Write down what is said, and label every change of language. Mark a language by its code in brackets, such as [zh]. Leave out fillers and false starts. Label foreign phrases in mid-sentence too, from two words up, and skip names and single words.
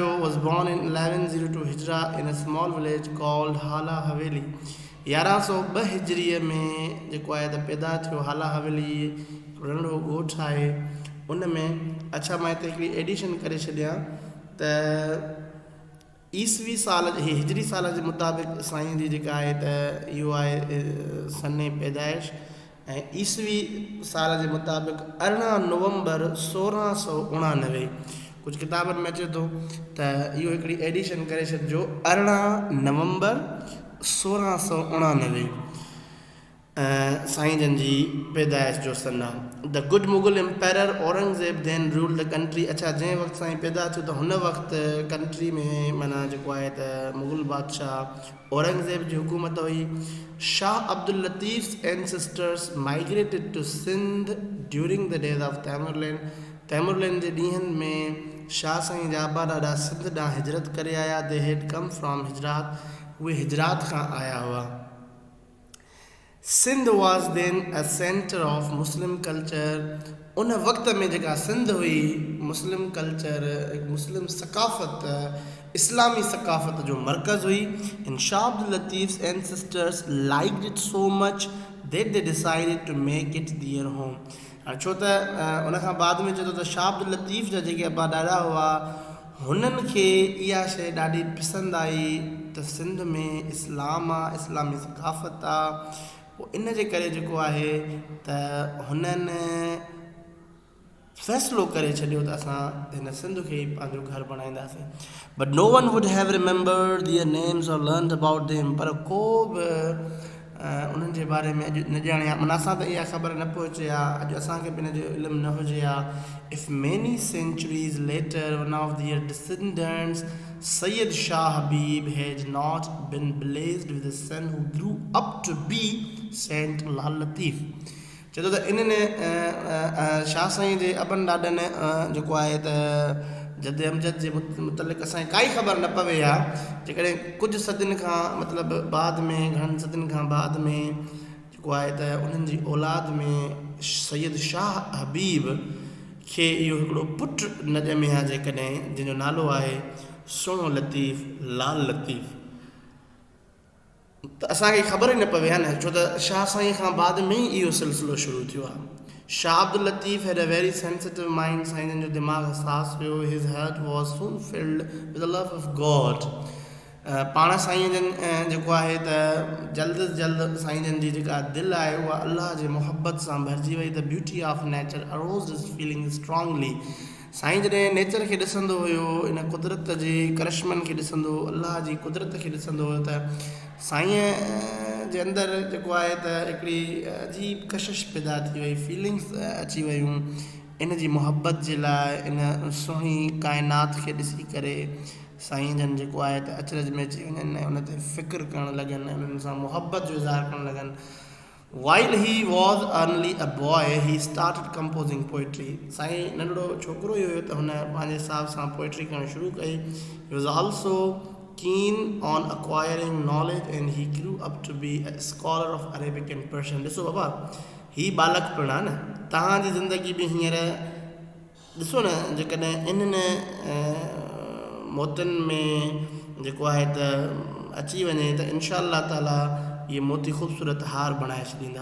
[en] was born in 1102 Hijra in a small village called Hala Haveli. [sd] 1102 हिजरीअ में जेको आहे त पैदा थियो। हाला हवेली नंढो ॻोठु आहे उन में। अच्छा, मां हिते हिकिड़ी एडिशन करे छॾियां त ईसवी साल जी हिजरी साल जे मुताबिक़ साईं जी जेका आहे त इहो आहे सने पैदाइश, ऐं ईसवी साल जे मुताबिक़ 18 नवंबर 1689। कुझु किताबनि में अचे थो त इहो हिकिड़ी एडिशन करे छॾिजो, 18 नवंबर 1689 साईं जन जी पैदाइश जो सन आहे। [en] the good Mughal empire Aurangzeb then rule the country. [sd] अच्छा, जंहिं वक़्तु साईं पैदा थियो त हुन वक़्तु कंट्री में माना जेको आहे त मुग़ल बादशाह औरंगज़ेब जी हुकूमत हुई। [en] Shah Abdul Latif ancestors migrated to Sindh during the days of Tamerlane. [sd] तैमुरलैन जे ॾींहंनि में शाह साईं जा आबा ॾाढा सिंध ॾांहुं हिजरत करे आया। [en] they had come from Hijrat, [sd] उहे हिजरात खां आया हुआ। [en] Sindh was then a centre of Muslim culture. [sd] उन वक़्त में जेका सिंध हुई [en] Muslim culture, [sd] मुस्लिम सकाफ़त, इस्लामी सकाफ़त जो मरकज़ हुई। [en] in Shah Abdul Latif ancestors liked it so much that they decided to make it their home. [sd] छो त उन खां बाद में चए थो त शाह अब्दुल लतीफ़ जा जेके अबा ॾाॾा हुआ हुननि खे इहा शइ ॾाढी पसंदि आई त सिंध में इस्लाम आहे, इस्लामी सकाफ़त आहे। पोइ इन जे करे जेको आहे त हुननि फ़ैसिलो करे छॾियो त असां हिन सिंध खे ई पंहिंजो घर बणाईंदासीं। [en] but no one would have remembered their names or learned about them. [sd] पर को बि उन्हनि जे बारे में अॼु न ॼाणे, माना असां त इहा ख़बर न पहुचे आहे, अॼु असांखे बि हिन जो इल्मु न हुजे आहे। [en] if many centuries later one of their descendants Syed Shah Habib has not been blessed with a son who grew up to be Saint Lal Latif. [sd] चए थो त इन्हनि शाह साईं जे अबनि ॾाॾनि जेको आहे त जद अमजद जे मुतलिक़ असांखे काई ख़बर न पवे आहे। जेकॾहिं कुझु सदियुनि खां मतिलबु बाद में, घणनि सदियुनि खां बाद में जेको आहे त उन्हनि जी औलाद में सैयद शाह हबीब खे इहो हिकिड़ो पुटु न ॼमे आहे, जेकॾहिं जंहिंजो नालो आहे सुहिणो लतीफ़ लाल लतीफ़। त असांखे ख़बर ई न पवे आहे न, छो त शाह साईं खां बाद में ई इहो सिलसिलो शुरू थियो आहे। [en] Shah Abdul Latif had a very sensitive mind. [sd] साईं जन जो दिमाग़ हसास हुयो। [en] his heart was soon filled with the love of God. [sd] पाण साईं जन जेको आहे त जल्द जल्द साईं जन जी जेका दिलि आहे उहा अल्लाह जे मुहबत सां भरिजी वई। [en] the beauty of nature arose his feeling strongly. [sd] साईं जॾहिं नेचर खे ॾिसंदो हुयो, इन कुदरत जे करिश्मनि खे ॾिसंदो, अल्लाह जी कुदरत खे ॾिसंदो हुयो, त साईं जे अंदरि जेको आहे त हिकिड़ी अजीब कशिश पैदा थी वई, फीलिंग्स अची वियूं इन जी मुहबत जे लाइ। इन सुहिणी काइनात खे ॾिसी करे साईं जन जेको आहे त अचरज में अची वञनि, उन ते फ़िक्र करणु लॻनि, उन्हनि सां मुहबत जो इज़हार करणु लॻनि। [en] While he was only a boy, he started composing poetry. [sd] साईं नंढड़ो छोकिरो ई हुयो त हुन पंहिंजे हिसाब सां पोइट्री करणु शुरू कई। [en] He was also keen on acquiring knowledge and he grew up to be a scholar of Arabic and Persian. [sd] ॾिसो बाबा, ही बालक पिणु आहे न, तव्हांजी ज़िंदगी बि हींअर ॾिसो न, जेकॾहिं इन्हनि मोतियुनि में जेको आहे त अची वञे त [ar] إن شاء الله تعالى [sd] इहे मोती ख़ूबसूरत हार बणाए छॾींदा।